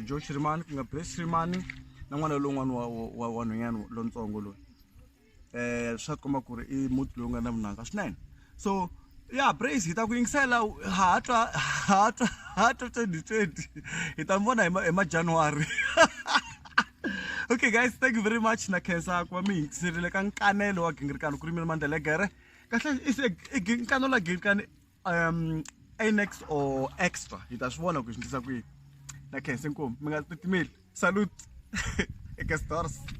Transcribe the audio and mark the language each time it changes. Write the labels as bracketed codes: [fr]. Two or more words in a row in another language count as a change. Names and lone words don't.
[ts] Joe Shirimani ku nga Brace Shirimani na n'wana lowun'wana wa vanhwanyana lontsongo loyi swa tikomba ku ri i muti lowu nga na vunanga swinene so ya Brace hi ta ku yingisela hatla 2020 hi ta mi vona hi ma January [en] okay guys, thank you very much [ts] na khensa ku va mi yingiserile ka nkanelo wa Gingirikani ku ri mina Mandla Gere kahle i nkanelo wa Gingirikani [en] Annex or extra [ts] hi ta swi vona ku swi ndlisa kwihi na khensa inkomu mi nga titimeli salute eka stars